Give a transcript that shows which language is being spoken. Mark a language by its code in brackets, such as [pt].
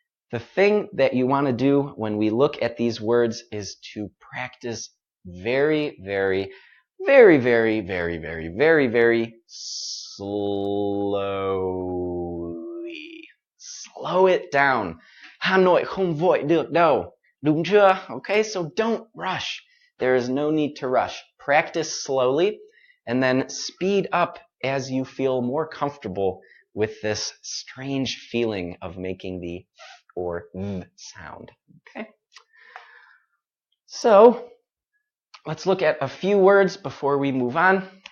[en] The thing that you want to do when we look at these words is to practice very, very, very, very, very, very, very, very slowly. Slow it down. [vi] Hà Nội không vội được đâu. Đúng chưa? [en] Okay, so don't rush. There is no need to rush. Practice slowly and then speed up as you feel more comfortable with this strange feeling of making the or sound. Okay. So let's look at a few words before we move on.